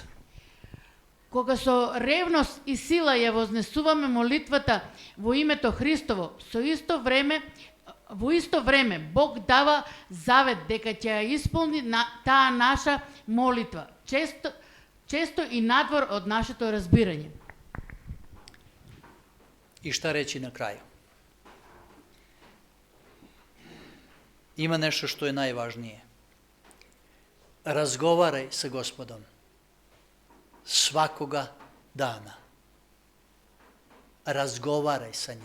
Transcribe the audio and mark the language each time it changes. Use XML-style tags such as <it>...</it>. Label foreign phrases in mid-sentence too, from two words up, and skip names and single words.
<mk>Кога со ревност и сила ја вознесуваме молитвата во името Христово, во исто време Бог дава завет дека ќе ја исполни таа наша молитва, често и надвор од нашето разбирање.</mk> <sr>И šta reći na kraju? Ima nešto što je najvažnije. Razgovaraj sa Gospodom svakoga dana. Razgovaraj sa njim.</sr>